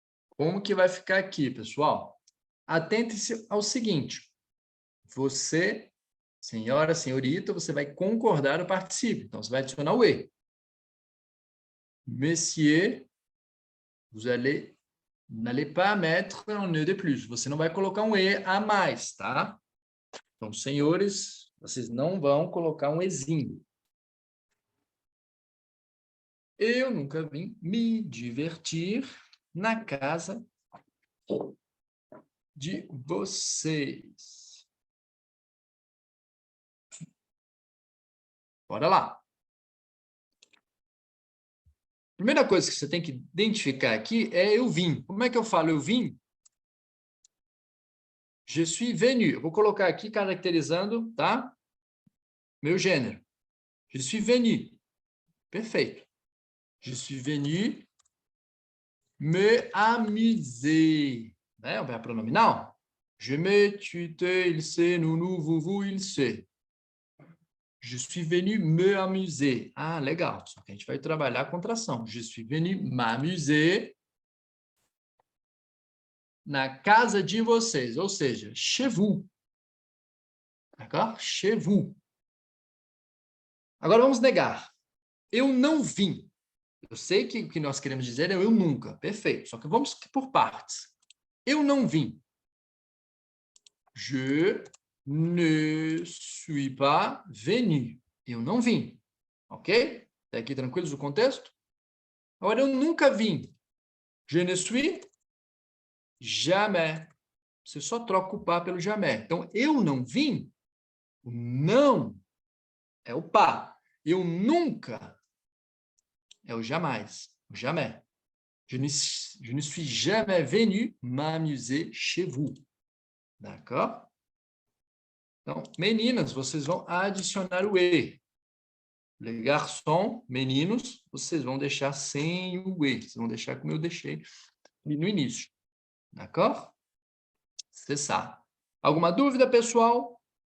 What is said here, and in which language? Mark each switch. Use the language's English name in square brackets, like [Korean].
[Portuguese] Como que vai ficar aqui, pessoal? Atente-se ao seguinte. Você, senhora, senhorita, você vai concordar o particípio. Então, você vai adicionar o E. [French] Monsieur, vous n'allez pas mettre un E de plus. [Portuguese] Você não vai colocar um E a mais, tá? Então, senhores, vocês não vão colocar um Ezinho. Eu nunca vim me divertir na casa de vocês. Bora lá. Primeira coisa que você tem que identificar aqui é eu vim. Como é que eu falo eu vim? [French] Je suis venu. [Portuguese] Eu vou colocar aqui caracterizando, tá? Meu gênero. [French] Je suis venu. [Portuguese] Perfeito. [French] Je suis venu me amuser. [Portuguese] Né? O verbo pronominal. [French] Je me, tu, te, il se, nous, vous, il se. Je suis venu me amuser. [Portuguese] Ah, legal. Só que a gente vai trabalhar a contração. [French] Je suis venu m'amuser [Portuguese] na casa de vocês. Ou seja, [French] chez vous. D'accord? Chez vous. [Portuguese] Agora vamos negar. Eu não vim. Eu sei que o que nós queremos dizer é eu nunca. Perfeito. Só que vamos por partes. Eu não vim. [French] Je ne suis pas venu. [Portuguese] Eu não vim. Ok? Até aqui tranquilos o contexto? Agora, eu nunca vim. [French] Je ne suis jamais. [Portuguese] Você só troca o pas pelo jamais. Então, eu não vim. O não é o pas. Eu nunca é o jamais. O jamais. [French] Je ne suis jamais venu m'amuser chez vous. D'accord? [Portuguese] Então, meninas, vocês vão adicionar o E. [French] Les garçons, [Portuguese] meninos, vocês vão deixar sem o E. Vocês vão deixar como eu deixei no início. [French] D'accord? C'est ça. [Portuguese] Alguma dúvida, pessoal?